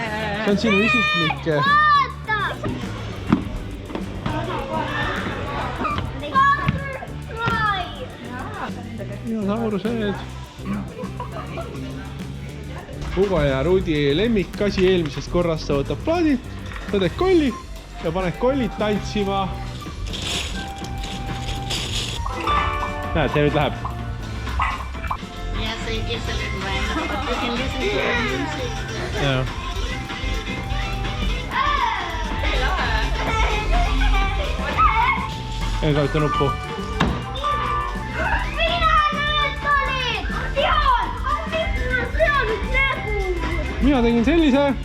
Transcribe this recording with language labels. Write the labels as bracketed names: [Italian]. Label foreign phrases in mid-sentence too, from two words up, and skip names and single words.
[Estonian] See on sinu isiklik. Dinosaurused. Hugo ja Rudi lemmikasi eelmisest korrast sa võtab plaadid, võtad kolli ja paned kollid tantsima. Näed, see nüüd läheb. [English] Yeah, so it gives a little random, but you can listen to the music. [Estonian] Jah. Ei kaita nuppu. Mina tegin sellise.